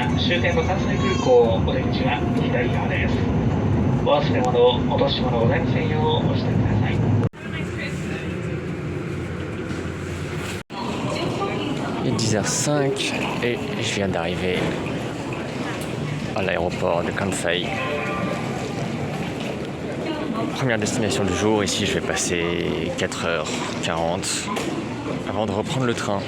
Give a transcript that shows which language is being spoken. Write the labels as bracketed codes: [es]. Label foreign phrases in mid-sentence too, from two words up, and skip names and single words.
[ja] 終点の関西空港お出口は左側です。お忘れ物、落とし物ございませんようおしてください。 [fr] Il est 10h05 et je viens d'arriver à l'aéroport de Kansai. Première destination du jour, ici je vais passer 4h40 avant de reprendre le train.